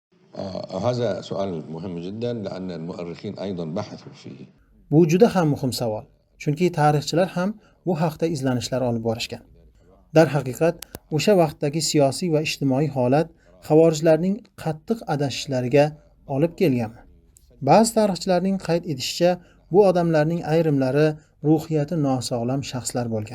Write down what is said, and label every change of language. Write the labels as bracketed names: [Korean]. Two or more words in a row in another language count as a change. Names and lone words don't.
[Arabic] هذا سؤال مهم جدا لأن المؤرخين أيضا بحثوا فيه. [Uzbek] Bu juda ham muhim savol. Chunki tarixchilar ham bu haqda izlanishlar olib borishgan. Dar haqiqat, o'sha vaqtdagi siyosiy va ijtimoiy holat xavorijlarning qattiq adashishlariga olib kelganmi? Ba'zi tarixchilarning qayd etishicha, bu odamlarning ayrimlari ruhiyati nosog'lom shaxslar bo'lgan.